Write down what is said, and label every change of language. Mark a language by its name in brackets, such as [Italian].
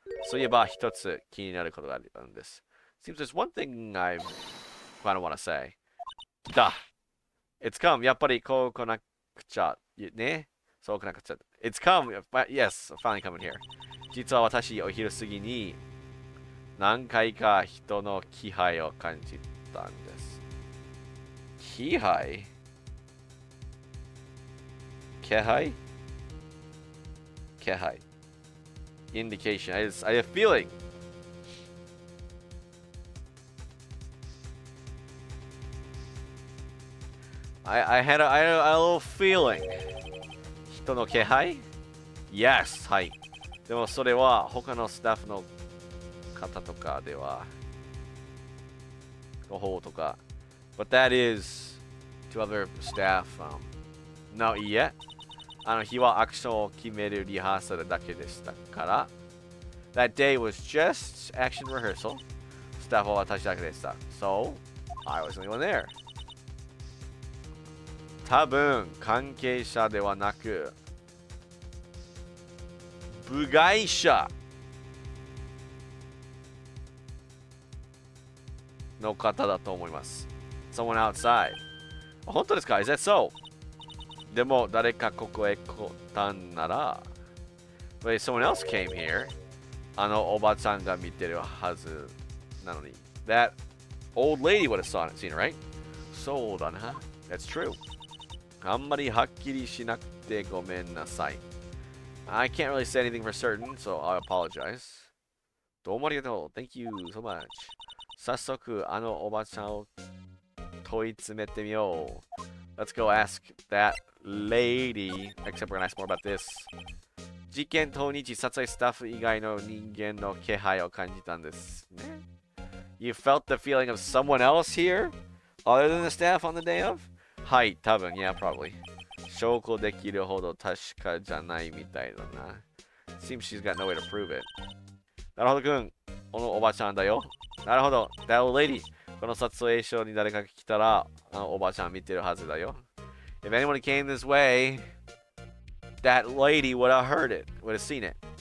[Japanese] そういえば一つ気になることがあるんです. [English] Seems there's one thing I kind of want to say. [Japanese] 来た. [English] It's come. [Japanese] やっぱりこう来なくちゃ。ね?そう来なくちゃ。 [English] It's come. Yes, finally coming here. [Japanese] 実は私、お昼過ぎに何回か人の気配を感じたんです。気配? 気配?気配. [English] Indication. I have a feeling. I had a little feeling. [Japanese] 人の気配? [English] Yes. [Japanese] はい。でもそれは他のスタッフの方とかではの方とか [English] But that is to other staff. No, [Japanese] いいえ。日はアクションを決めるリハーサルだけでしたから [English] That day was just action rehearsal. [Japanese] スタッフは私だけでした [English] So, I was the only one there. [Japanese] 多分関係者ではなく部外者の方だと思います [English] Someone outside. [Japanese] 本当ですか? [English] Is that so? [Japanese] でも誰かここへ来たんなら [English] But if someone else came here [Japanese] おばちゃんが見てるはずなのに [English] That old lady would have seen it, right? [Japanese] そうだな [English] That's true. [Japanese] あんまりはっきりしなくてごめんなさい [English] I can't really say anything for certain, so I apologize. [Japanese] どうもありがとう [English] Thank you so much. [Japanese] 早速おばちゃんを問い詰めてみよう [English] Let's go ask that lady. Except we're gonna ask more about this. [Japanese] 事件当日撮影スタッフ以外の人間の気配を感じたんですね [English] You felt the feeling of someone else here? Other than the staff on the day of? [Japanese] はい、多分 [English] Yeah, probably. [Japanese] 証拠できるほど確かじゃないみたいだな [English] Seems she's got no way to prove it. [Japanese] なるほどくん、このおばちゃんだよなるほど [English] That old lady. [Japanese] この撮影所に誰かが来たらおばちゃん見てるはずだよ [English] If anyone came this way, that lady would have heard it, would have seen it.